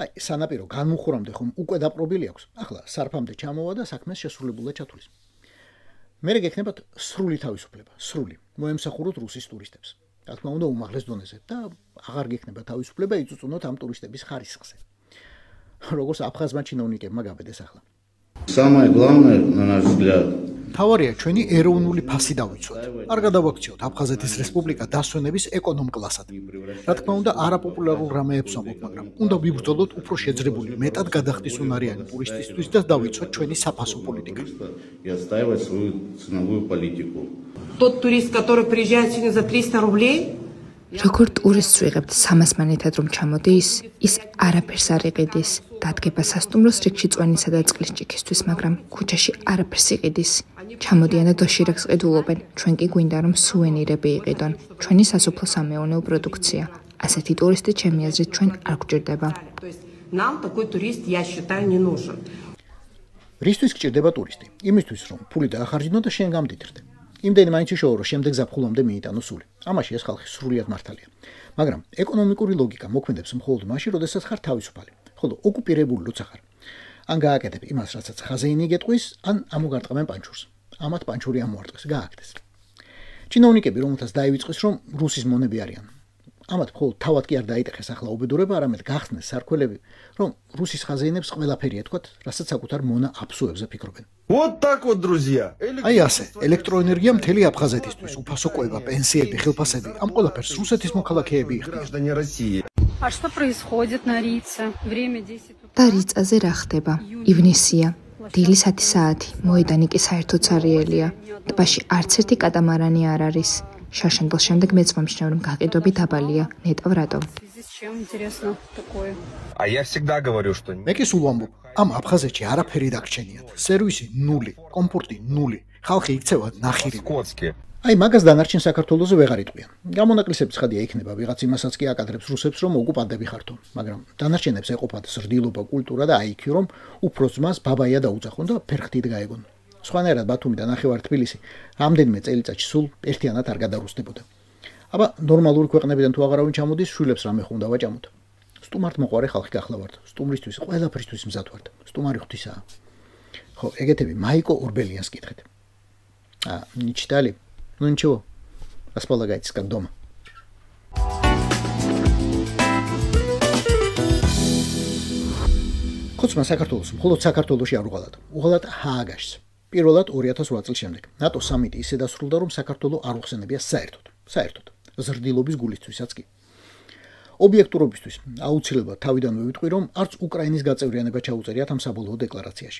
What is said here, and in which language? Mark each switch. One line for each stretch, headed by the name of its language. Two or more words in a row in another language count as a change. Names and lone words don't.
Georgian: აი, სანაპირო განმუხურამდე ხომ უკვე დაპყრობილი აქვს. ახლა სარფამდე ჩამოვა და საქმეს შესრულებულად ჩათვლის. მერე გექნებათ სრული თავისუფლება, სრული. მოემსახუროთ რუსის ტურისტებს. რა თქმა უნდა, უმაღლეს донეზე და აღარ გექნება თავისუფლება იწუწუნოთ ამ ტურისტების ხარისხზე. როგორც აფხაზმა ჩინოვნიკებმა გაბედეს ახლა.
Russian: Самое главное, на наш взгляд,
Georgian: თავარია ჩვენი ეროვნული ფასი დავიცვათ. არ გადავაქციოთ აფხაზეთის რესპუბლიკა დასვენების ეკონომ კლასად. რა თქმა უნდა, არაპოპულარულ რამეებს ვამბობ, მაგრამ უნდა ვიბრძოლოთ უფრო შეძრებული, მეტად გადახდისუნარიანი ტურისტისთვის და დავიცვათ ჩვენი საფასო პოლიტიკა.
Russian: и отстаивать свою ценовую политику. Тот турист, который приезжает сегодня за 300 рублей,
Georgian: როგორ ტურისტს ვიღებთ 300 მანეთად რომ ჩამოდის, ის არაფერს არ იყიდის. დადგება სასტუმროს რიგში წვენისა და წყლის ჭიქისთვის, მაგრამ ქუჩაში არაფერს იყიდის. ჩამოდიან და დოშირაკს ყიდულობენ. ჩვენ კი გვინდა რომ სუვენირები იყიდონ. ჩვენი სასოფლო-სამეურნეო პროდუქცია. ასეთი ტურისტი ჩემი აზრით ჩვენ არ გვჭირდება.
Russian: то есть нам такой турист, я считаю, не нужен.
Georgian: რისთვის გჭირდება ტურისტი? იმისთვის რომ ფული დაახარჯინო და შენ გამდიდრდე. იმდენი მაინც იშოვო რომ შემდეგ ზაფხულამდე მიიტანო სული. ამაში ეს ხალხი სრულიად მართალია. მაგრამ ეკონომიკური ლოგიკა მოქმედებს მხოლოდ მაშინ, როდესაც ხარ თავისუფალი. ხოლო ოკუპირებული როცა ხარ. ან გააკეთებ იმას, რასაც ხაზეინი გეტყვის, ან ამოგარტყამენ პანჩურს. ამათ პანჩური ამოარტყეს, გააკეთეს. ჩინოვნიკები რომელთაც დაივიწყეს რომ რუსის მონები არიან. ამათ მხოლოდ თავად კი არ დაიტეხეს ახლა უბედურება, არამედ გახსნეს სარქველები, რომ რუსის ხაზეინებს ყველაფერი ეთქვათ, რასაც საკუთარ მონა აფსუებზე ფიქრობენ.
Russian: Вот так вот, друзья.
Georgian: აი ასე, ელექტროენერგია მთელი აფხაზეთისთვის, უფასო კვება, პენსიები, ხელფასები, ამ ყველაფერს რუსეთის მოქალაქეები იხდიან.
Russian: А что происходит на Рице? Время 10 утра.
Georgian: და რიწაზე რა ხდება? ივნისია. დილის 10 საათი. მოედანი კი საერთოდ სარიელია. ტბაში არც ერთი კატამარანი არ არის. შარშემბილს შემდეგ მეც მომჩნევ რომ გაყიდვები დაბალია. ნეტავ რატო?
Russian: Здесь чем интересно такое? А я всегда говорю, что
Georgian: მე კი სულ ვამბობ, ამ აფხაზეთში არაფერი დაგრჩენიათ. სერვისი 0, კომფორტი 0, ხალხი იქცევა ნახირი.
Russian: скотски.
Georgian: აი მაგას დანარჩენ საქართველოზე ვეღარ იტყვიან. გამონაკლისების ხადია იქნება, ვიღაც იმასაც კი აკადრებს რუსებს, რომ ოკუპანტები ხართო, მაგრამ დანარჩენებს ეყოფათ ზრდილობა, კულტურა და IQ, რომ უფრო ძმას ბაბაია დაუძახონ და ფერხთით გაეგონ. სხვანაირად ბათუმი და ნახევარ თბილისი რამდენიმე წელიწადში სულ ერთიანად არ გადარუსდებოდა. აბა ნორმალური ქვეყნებიდან თუ აღარავინ ჩამოდის, შვილებს რამე ხუნდა ვაჭამოთ. სტუმართ მოყარე ხალხი გახლავართ. სტუმრისთვის ყველაფრისთვის მზად ვართ. სტუმარი ღვთისაა. ხო, ეგეთები მაიკო ორბელიანს კითხეთ.
Russian: Не читали? Ну ничего, располагайтесь как дома.
Georgian: ხოცმა საქართველოს მხოლოდ საქართველოში არ უღალატ. უღალატ ჰააგაშს. პირველად 2008 წლის შემდეგ. ნატო სამიტი ისე დასრულდა, რომ საქართველო არ უხსენებია საერთოდ. ზრდილობის გულისთვისაც კი. ობიექტურობისთვის აუცილებლად თავიდანვე ვიტყვი, რომ არც უკრაინის გაწევრიანება ჩაუწერიათ ამ საბოლოო დეკლარაციაში.